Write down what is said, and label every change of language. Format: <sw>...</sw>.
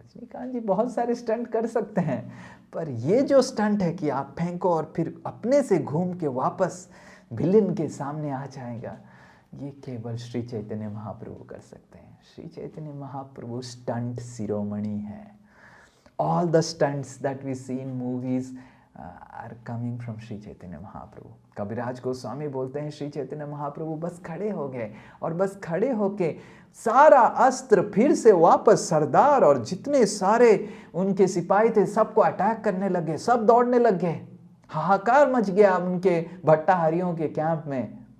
<hi>रजनीकांत जी बहुत सारे स्टंट कर सकते हैं, पर ये जो स्टंट है कि आप फेंको और फिर अपने से घूम के वापस विलेन के सामने आ जाएगा, ये केवल श्री चैतन्य महाप्रभु कर सकते हैं। श्री चैतन्य महाप्रभु स्टंट शिरोमणि है।</hi> <en>All the stunts that we see in movies are coming from Shri Chaitanya Mahaprabhu.</en> <hi>कविराज गोस्वामी बोलते हैं श्री चैतन्य महाप्रभु बस खड़े हो गए और बस खड़े होके सारा अस्त्र फिर से वापस सरदार और जितने सारे उनके सिपाही थे सबको अटैक करने लगे, सब दौड़ने लगे, हाहाकार मच गया उनके भट्टाहारियों के कैंप में।</hi>